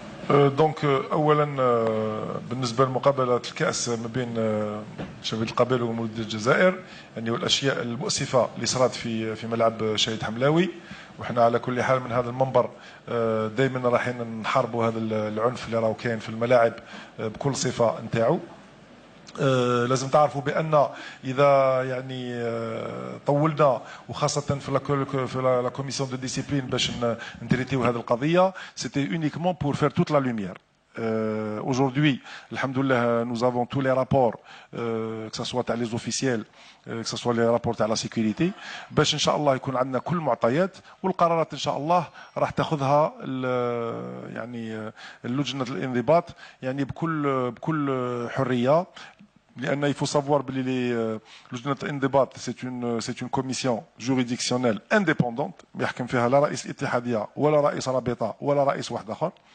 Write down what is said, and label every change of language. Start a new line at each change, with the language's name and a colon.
Arabic: دونك اولا بالنسبه لمقابله الكاس ما بين شبيبه القبائل ومولوديه الجزائر، يعني والاشياء المؤسفه اللي صارت في ملعب شهيد حملاوي، وحنا على كل حال من هذا المنبر دائما رايحين نحاربوا هذا العنف اللي راهو كاين في الملاعب بكل صفه نتاعو. لازم تعرفوا بان اذا يعني طولنا وخاصه في لا كوميسيون دو ديسيبلين باش نتريتيو هذه القضيه،
French: سيتي اونيكمون بور فير توت لا لوميير. Aujourd'hui, alhamdoulilah, nous avons tous les rapports, que ce soit les officiels, que ce soit les rapports à la sécurité.
Arabic: باش ان شاء الله يكون عندنا كل المعطيات والقرارات ان شاء الله راح تاخذها يعني لجنه الانضباط يعني بكل حريه. لأن
French: il faut savoir que
Arabic: لجنة الانضباط
French: c'est une commission juridictionnelle indépendante
Arabic: ما يحكم فيها لا رئيس الاتحادية ولا رئيس رابطة ولا رئيس واحد آخر.